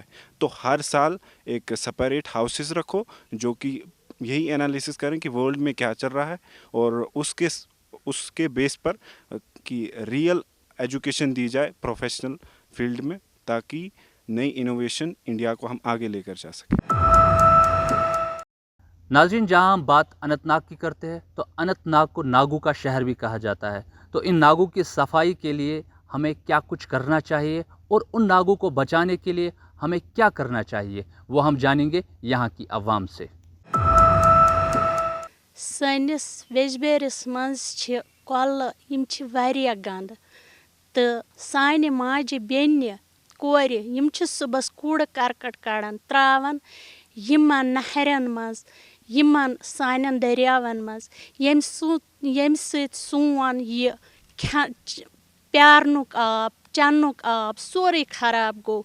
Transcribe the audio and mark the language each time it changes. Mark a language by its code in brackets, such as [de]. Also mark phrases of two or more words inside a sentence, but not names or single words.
[hi] तो हर साल एक [en] separate houses [hi] रखो जो कि यही एनालिसिस करें कि वर्ल्ड में क्या चल रहा है, और उसके बेस पर कि [en] real education [hi] दी जाए [en] professional field [hi] में, ताकि नई इनोवेशन इंडिया को हम आगे लेकर जा सकें। नाजरीन, जहां हम बात अनंतनाग की करते हैं तो अनंतनाग को नागों का शहर भी कहा जाता है। तो इन नागों की सफाई के लिए हमें क्या कुछ करना चाहिए और उन नागों को बचाने के लिए हमें क्या करना चाहिए, वो हम जानेंगे यहाँ की आवाम से। [ks] सनिस वेजबेरिस मंज छ कोल यम छ वारिया गंद तो साने माजे बेन्य कोर यम छ सुबस कूड़ करकट कड़न त्रावन यमन नहरन मज यमन सानन दरियावन मज यम सत सोन ये प्यारनुक आब चन्नुक आब सोरे खराब गो।